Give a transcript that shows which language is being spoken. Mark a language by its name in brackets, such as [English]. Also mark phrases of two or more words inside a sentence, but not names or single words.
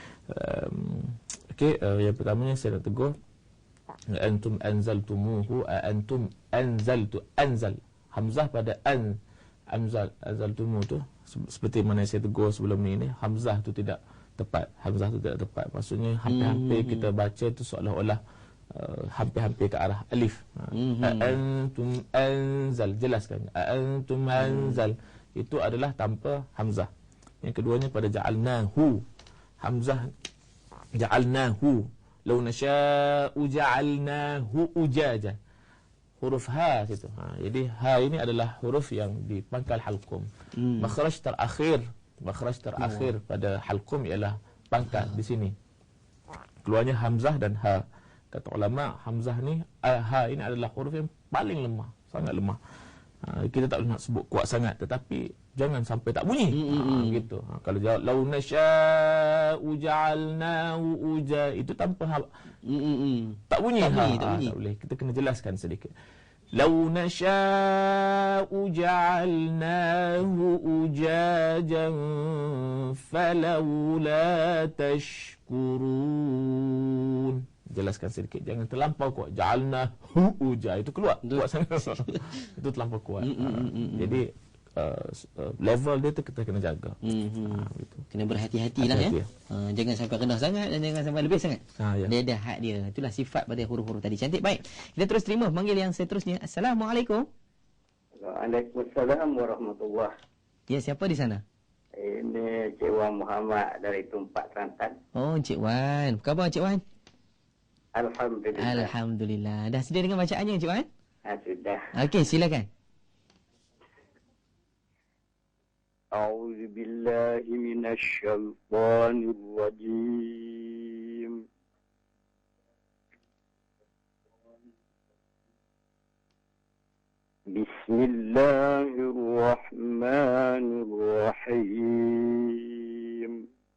[Malay] Yang pertamanya saya nak tegur, [Arabic] أأنتم أنزلتموه، أأنتم أنزل. [Malay] Hamzah pada anzaltumu tu seperti mana saya tegur sebelum ni, hamzah tu tidak tepat. Maksudnya hampir-hampir kita baca tu seolah-olah hampir-hampir ke arah alif. [Arabic] أأنتم أنزل, [Malay] jelaskan. [Arabic] أأنتم أنزل [Malay] itu adalah tanpa hamzah. Yang keduanya pada ja'alnahu, hamzah Ja'alnahu. [Arabic] لو نشاء جعلناه أجاجا. [Malay] Huruf ha situ. Jadi ha ini adalah huruf yang di pangkal halqum. Makhraj terakhir pada halqum ialah pangkal di sini. Keluarnya hamzah dan ha. Kata ulama, hamzah ni, ha ini adalah huruf yang paling lemah, sangat lemah. Kita tak boleh nak sebut kuat sangat, tetapi jangan sampai tak bunyi. Begitu. Kalau jawab [Arabic] لو نشاء جعلناه أجا, [Malay] itu tanpa ha, tak bunyi. Tak boleh. Kita kena jelaskan sedikit. [Arabic] لو نشاء جعلناه أجاجا فلولا تشكرون. [Malay] Jelaskan sedikit, jangan terlampau kuat. [Arabic] جعلنا أجا, [Malay] itu keluar kuat sangat. Itu terlampau kuat. Jadi level dia tu kita kena jaga. Gitu. Kena berhati-hatilah ya. Jangan sampai rendah sangat dan jangan sampai lebih sangat. Dia ada had dia. Itulah sifat pada huruf-huruf tadi. Cantik. Baik, kita terus terima panggil yang seterusnya. Assalamualaikum. [Arabic] وعليكم السلام ورحمة الله. [Malay] Ya, siapa di sana? Ini Cik Wan Muhammad dari Tumpak Kelantan. Oh, Cik Wan. Apa khabar Cik Wan? Alhamdulillah. Alhamdulillah. Dah sedia dengan bacaannya Cik Wan? Sudah. Okey, silakan. [Arabic] أعوذ بالله من الشيطان الرجيم. Bismillahirrahmanirrahim.